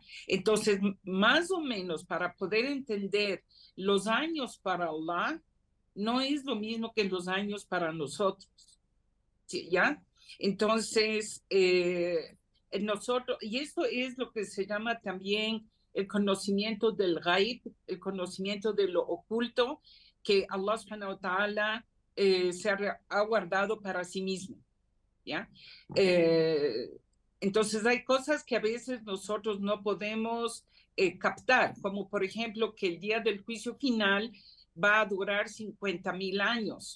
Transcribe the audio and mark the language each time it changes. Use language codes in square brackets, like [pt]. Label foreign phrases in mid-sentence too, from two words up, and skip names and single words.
[es] Entonces, más o menos para poder entender los años para Allah, no es lo mismo que los años para nosotros, ¿ya? Entonces, nosotros, y esto es lo que se llama también el conocimiento del ghaib, el conocimiento de lo oculto, que [ar] الله سبحانه وتعالى [es] se ha guardado para sí mismo, ¿ya? Entonces hay cosas que a veces nosotros no podemos captar, como por ejemplo que el día del juicio final va a durar 50.000 años.